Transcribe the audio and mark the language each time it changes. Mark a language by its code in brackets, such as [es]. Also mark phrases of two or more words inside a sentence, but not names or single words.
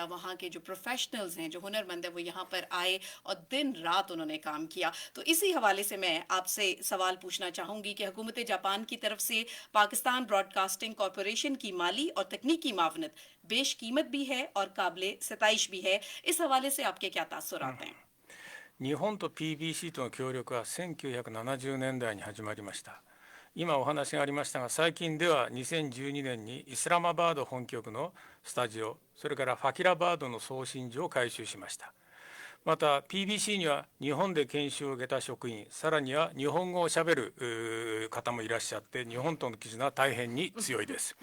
[ur] وہاں کے جو پروفیشنلز ہیں، جو ہنرمند ہیں، وہ یہاں پر آئے اور دن رات انہوں نے کام کیا. تو اسی حوالے سے میں آپ سے سوال پوچھنا چاہوں گی کہ حکومت جاپان کی طرف سے پاکستان براڈ کاسٹنگ کارپوریشن کی مالی اور تکنیکی معاونت بیش قیمت بھی ہے اور قابل ستائش بھی ہے. اس حوالے سے آپ کے کیا تاثرات ہیں؟ [ja] 日本と PBC との協力は1970年代に始まりました。今お話がありましたが、最近では2012年にイスラマバード本局のスタジオ、それからファキラバードの送信所を改修しました。また PBC には日本で研修を受けた職員、さらには日本語をしゃべる方もいらっしゃって、日本との絆は大変に強いです。